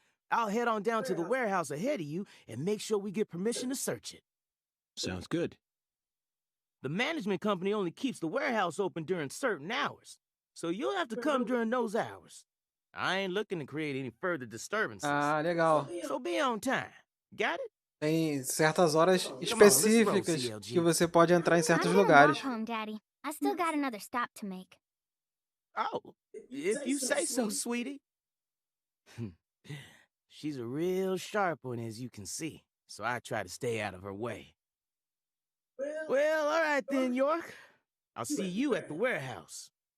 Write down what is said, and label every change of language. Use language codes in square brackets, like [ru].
[en] I'll head on down to the warehouse ahead of you and make sure we get permission to search it. Sounds good. The management company only keeps the warehouse open during certain hours, so you'll have to come during those hours. I ain't looking to create any further disturbances. [pt] Ah, legal. [en] So be on time. Got it? [pt] Tem certas horas específicas que você pode entrar em certos lugares. [en] I'm gonna walk home, Daddy. I still got another stop to make. Oh, if you say so, sweetie. She's a real sharp one, as you can see, so I try to stay out of her way. Well, all right then, York. I'll see you at the warehouse.